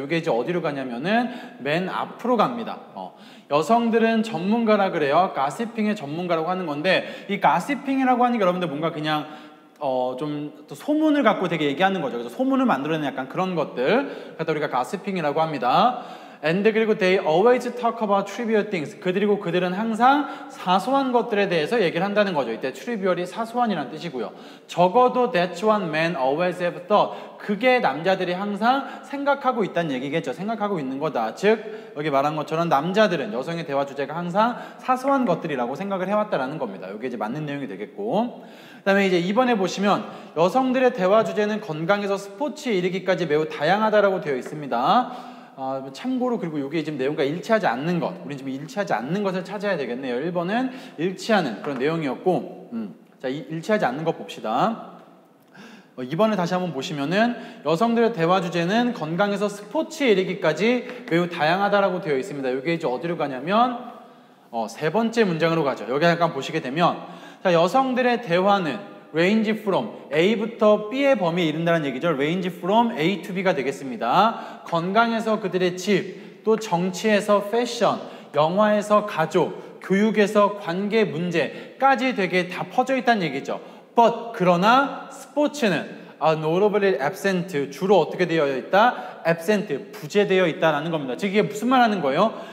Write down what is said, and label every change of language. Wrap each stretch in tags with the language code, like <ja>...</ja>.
<ko>이게 이제 어디로 가냐면은 맨 앞으로 갑니다. 여성들은 전문가라 그래요. 가시핑의 전문가라고 하는 건데, 이 가시핑이라고 하는 게 여러분들 뭔가 그냥 좀 또 소문을 갖고 되게 얘기하는 거죠. 그래서 소문을 만들어내는 약간 그런 것들 갖다 우리가 가시핑이라고 합니다.</ko> <en>And</en> <ko>그리고</ko> <en>they always talk about trivial things.</en> <ko>그들은 항상 사소한 것들에 대해서 얘기를 한다는 거죠. 이때 trivial이 사소한이라는 뜻이고요. 적어도</ko> <en>that's what men always have thought.</en> <ko>그게 남자들이 항상 생각하고 있다는 얘기겠죠. 생각하고 있는 거다. 즉 여기 말한 것처럼 남자들은 여성의 대화 주제가 항상 사소한 것들이라고 생각을 해왔다라는 겁니다. 이게 이제 맞는 내용이 되겠고, 그다음에 이제 2번에 보시면 여성들의 대화 주제는 건강에서 스포츠에 이르기까지 매우 다양하다라고 되어 있습니다. 참고로 그리고 이게 지금 내용과 일치하지 않는 것, 우린 지금 일치하지 않는 것을 찾아야 되겠네요. 1번은 일치하는 그런 내용이었고, 자, 일치하지 않는 것 봅시다. 2번을 다시 한번 보시면은 여성들의 대화 주제는 건강에서 스포츠에 이르기까지 매우 다양하다라고 되어 있습니다. 이게 이제 어디로 가냐면 세 번째 문장으로 가죠. 여기 잠깐 보시게 되면, 자, 여성들의 대화는 range from A부터 B의 범위에 이른다는 얘기죠. range from A to B가 되겠습니다. 건강에서 그들의 집, 또 정치에서 패션, 영화에서 가족, 교육에서 관계 문제까지 되게 다 퍼져 있다는 얘기죠. But 그러나 스포츠는</ko> <en>notably absent,</en> <ko>주로 어떻게 되어 있다? absent, 부재되어 있다라는 겁니다. 즉 이게 무슨 말 하는 거예요?</ko>